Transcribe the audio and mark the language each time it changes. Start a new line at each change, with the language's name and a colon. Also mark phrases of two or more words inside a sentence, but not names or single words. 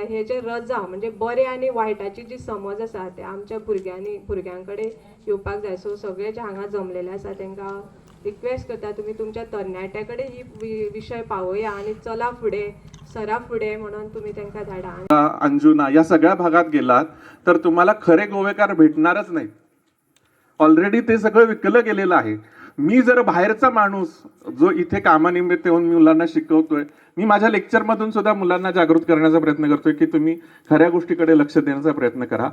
Konkani: हे जे रजा म्हणजे बरे आनी वायटाची जी समज आसा ते आमच्या भुरग्यां कडेन येवपाक जाय. सो सगळे जे हांगा जमलेले आसा तांकां रिक्वेस्ट करता तुमी तुमच्या तरणाट्या कडेन ही विशय पावया आणि चला फुडें सरा फुडें म्हणून तुम्ही तांकां धाडा.
Marathi: अंजुना या सगळ्या भागात गेलात तर तुम्हाला खरे गोवेकार भेटणारच नाहीत. ऑलरेडी ते सगळं विकलं गेलेलं आहे. मी जर बाहेरचा माणूस जो इथे कामानिमित्त येऊन मुलांना शिकवतोय, मी माझ्या लेक्चरमधून सुद्धा मुलांना जागृत करण्याचा प्रयत्न करतोय की तुम्ही खऱ्या गोष्टीकडे लक्ष देण्याचा प्रयत्न करा.